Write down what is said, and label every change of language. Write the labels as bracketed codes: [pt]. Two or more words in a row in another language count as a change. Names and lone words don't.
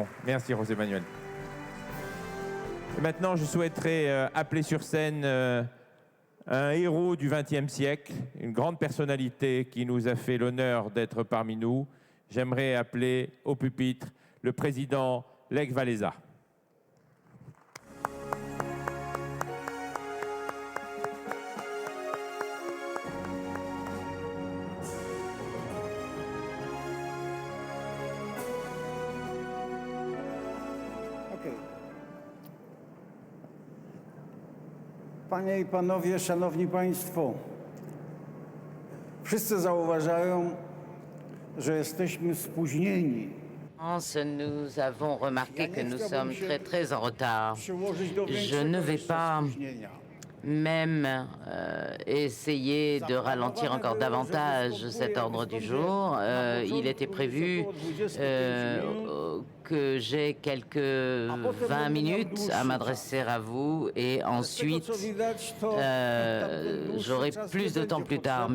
[fr] Merci, José Manuel. Et maintenant, je souhaiterais appeler sur scène un héros du XXe siècle, une grande personnalité qui nous a fait l'honneur d'être parmi nous. J'aimerais appeler au pupitre le président Lech Walesa. [pl] Panie i Panowie, Szanowni Państwo, wszyscy zauważają, że jesteśmy spóźnieni. [fr] Nous avons remarqué que nous sommes très en retard. Je ne vais pas même essayer de ralentir encore davantage cet ordre du jour. Il était prévu que j'ai quelques 20 minutes à m'adresser à vous et ensuite j'aurai plus de temps plus tard.